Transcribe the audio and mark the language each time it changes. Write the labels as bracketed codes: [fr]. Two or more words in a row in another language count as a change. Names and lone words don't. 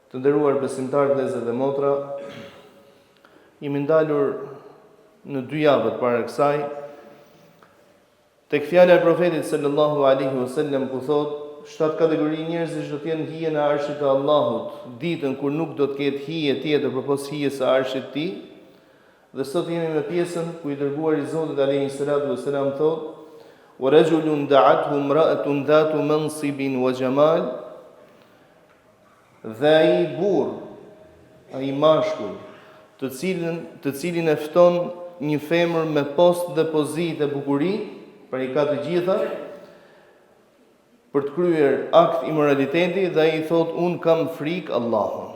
[sq] Të nderuar besimtarë, vëllezër dhe motra, jemi ndalur në 2 javë para kësaj tek fjala e profetit [ar] صلى الله عليه وسلم [sq] ku thotë 7 kategori njerëzish do të jenë hije në arshit të Allahut, ditën kur nuk do të ketë hije tjetër përpos hijes së arshit të Tij. Dhe sot jemi me pjesën ku i dërguari i Zotit [ar] عليه الصلاة والسلام [sq] thotë: [ar] "ورجل دعته امرأة ذات منصب وجمال", [sq] dhe ai burr, ai mashkull, të cilin e fton një femër me post dhe pozitë e bukuri, pra i ka të gjitha, për të kryer akt imoraliteti, dhe ai thot un kam frikë Allahun.